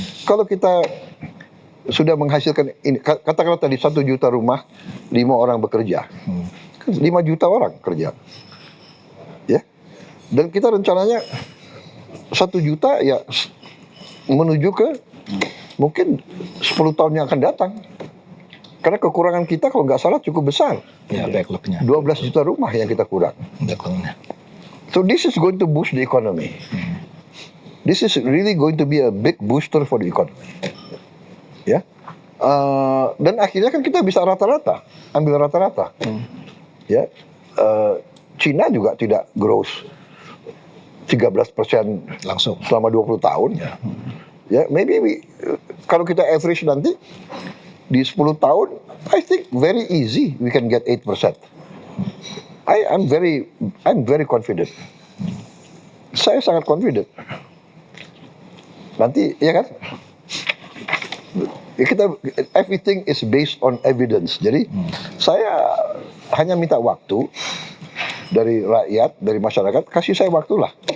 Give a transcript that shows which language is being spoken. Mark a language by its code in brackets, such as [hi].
[id] Kalau kita sudah menghasilkan ini, katakanlah tadi 1 juta rumah, 5 orang bekerja, 5 juta orang kerja, ya. Dan kita rencananya 1 juta ya menuju ke mungkin 10 tahun yang akan datang. Karena kekurangan kita kalau nggak salah cukup besar. Ya, backlognya. 12 juta rumah yang kita kurang. Backlognya. [en] So this is going to boost the economy. This is really going to be a big booster for the economy. [id] Ya, dan akhirnya kan kita bisa rata-rata, ambil rata-rata. Ya, Cina juga tidak growth 13% langsung selama 20 tahun. [en] Ya, maybe [id] kalau kita [en] average [id] nanti di 10 tahun, [en] I think very easy we can get 8%. I'm very confident. [id] Saya sangat confident. Nanti, ya kan? [en] Everything is based on evidence. [id] Jadi saya hanya minta waktu dari rakyat, dari masyarakat, kasih saya waktu lah.